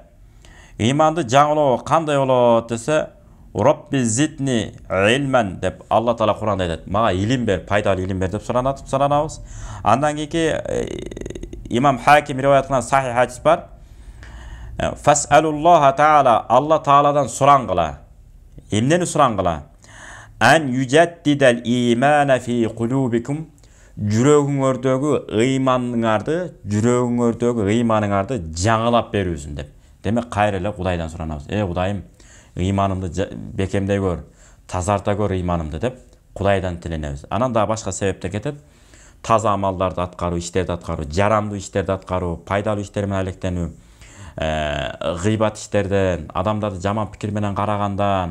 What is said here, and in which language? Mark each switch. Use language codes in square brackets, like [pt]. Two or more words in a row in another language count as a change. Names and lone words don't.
[ky] Ыйманды жаңылоо кандай болот десе, [ar] رب زدني علما [ky] деп Алла Таала Куранда айтат. Мага илим бер, пайдалуу илим бер деп суранабыз. Андан кийинки имам Хаким риваят кылган сахих хадис бар. [ar] فاسألوا الله تعالى, [ky] Алла Тааладан сураңгыла. Эмнени сураңгыла? [ar] أن يجدد الإيمان في قلوبكم, [ky] жүрөгүңөрдөгү ыйманыңарды жаңылап берүүсүн деп. Демек кайра эле Кудайдан суранабыз. Кудайым, ыйманымды бекемдей көр, тазарта көр ыйманымды деп Кудайдан тиленебиз. Анан да башка себептер кетет. Таза амалдарды аткаруу, иштерди аткаруу, жарамдуу иштерди аткаруу, пайдалуу иштер менен алектенүү, гыйбат иштерден, адамдарды жаман пикир менен карагандан.